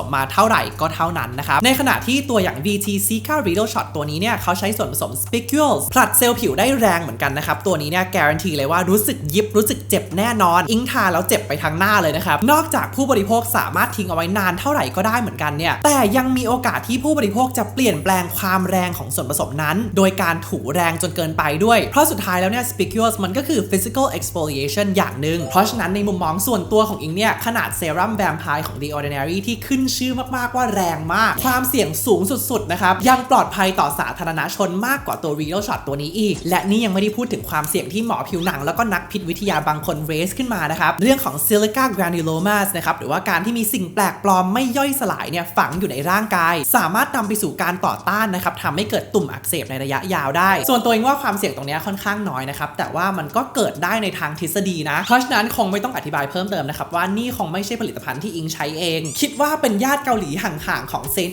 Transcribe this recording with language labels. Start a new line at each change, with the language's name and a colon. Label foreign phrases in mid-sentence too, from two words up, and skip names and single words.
Thai: มมาเท่าไหร่ก็เท่านั้นนะครับในขณะที่ตัวอย่าง VT Cica Riddle Shot ตัวนี้เนี่ยเขาใช้ส่วนผสม spicules ผลัดเซลล์ผิวได้แรงเหมือนกันนะครับตัวนี้เนี่ยการันตีเลยว่ารู้สึกยิบรู้สึกเจ็บแน่นอนอิงทาแล้วเจ็บไปทางหน้าเลยนะครับนอกจากผู้บริโภคสามารถทิ้งเอาไว้นานเท่าไหร่ก็ได้เห มือนกันเนี่ยแต่ยังมีโอกาสที่ผู้บริโภคจะเปลี่ยนแปลงความแรงของส่วนผสมนั้นโดยการถูแรงจนเกินไปด้วยเพราะสุดท้ายแล้วเนี่ย spicules มันก็คือ
English: physical exfoliation
Thai: อย่างหนึ่งเพราะฉะนั้นในมุมมองส่วนตัว ของอิงเนี่ยขนาดเซรั่มแวมไพร์ของ The Ordinary ที่ขึ้นชื่อมากๆว่าแรงมากความเสี่ยงสูงสุดๆนะครับยังปลอดภัยต่อสาธารณชนมากกว่าตัว Riddle Shot ตัวนี้อีกและนี่ยังไม่ได้พูดถึงความเสี่ยงที่หมอผิวหนังแล้วก็นักพิษวิทยาบางคนเรสขึ้นมานะครับเรื่องของ
English: silica granulomas
Thai: นะครับหรือว่าการที่มีสิ่งแปลกปลอมไม่ย่อยสลายเนี่ยฝังอยู่ในร่างกายสามารถนำไปสู่การต่อต้านนะครับทำให้เกิดตุ่มอักเสบในระยะยาวได้ส่วนตัวเองว่าความเสี่ยงตรงนี้ค่อนข้างน้อยนะครับแต่ว่ามันก็เกิดได้ในทางทฤษฎีนะเพราะฉะนั้นคงไม่ต้องอธิบายเพิ่มเติมนะครับว่านี่คงไม่ใช่ผลิตภัณฑ์ที่อิงใช้เองคิดว่าเป็นญาติเกาหลีห่างๆของ St.